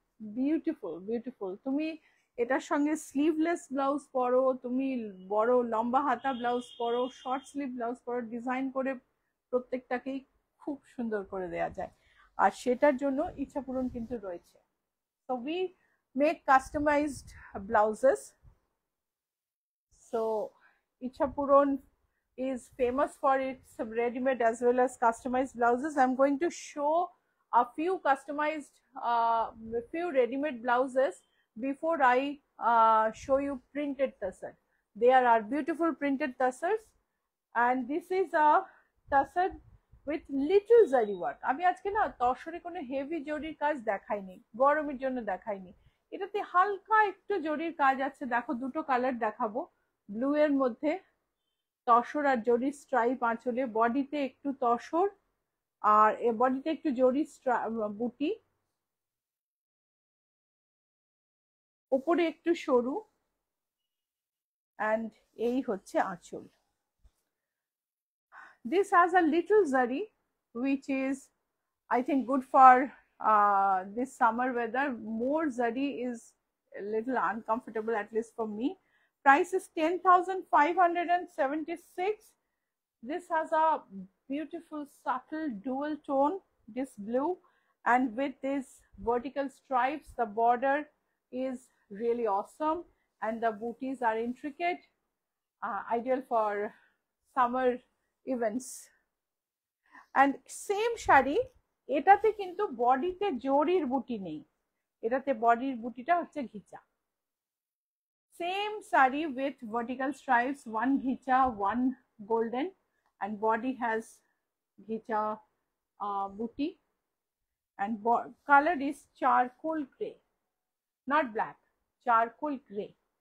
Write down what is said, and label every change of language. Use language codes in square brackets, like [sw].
[bn] Beautiful beautiful. তুমি এটার সঙ্গে স্লিভলেস ব্লাউজ পরো, তুমি বড় লম্বা হাতা ব্লাউজ পরো, শর্ট স্লিভ ব্লাউজ পরো, ডিজাইন করে প্রত্যেকটাকেই খুব সুন্দর করে দেওয়া যায়, আর সেটার জন্য ইচ্ছা পূরণ কিন্তু রয়েছে। [en] So we make customized blouses. So Icha Puran is famous for its ready-made as well as customized blouses. I'm going to show a few customized, few ready-made blouses before I show you printed tussar. There are beautiful printed tussars, and this is a tussar with little zari work. [bn] আমি আজকে না তসরে কোনো heavy জরির কাজ দেখাইনি, গরমের জন্য দেখাইনি। এটাতে হালকা একটু জরির কাজ আছে, দেখো দুটো কালার দেখাবো, ব্লু এর মধ্যে তসর আর জরির স্ট্রাইপ আঁচলে, বডিতে একটু তসর আর বডিতে একটু জরির বুটি, ওপরে একটু সরু, অ্যান্ড এই হচ্ছে আঁচল। [en] This has a little zari, which is I think good for this summer weather. More zari is a little uncomfortable, at least for me. Price is 10,576. This has a beautiful subtle dual tone, this blue, and with these vertical stripes, the border is really awesome, and the booties are intricate, ideal for summer events. And same [bn] sari, এটাতে কিন্তু বডিতে জরির বুটি নেই, এটাতে বডির বুটিটা হচ্ছে ঘিচা। [en] Same sari with vertical stripes, one ghicha one golden, and body has ghicha booty, and color is charcoal gray, not black, charcoal gray.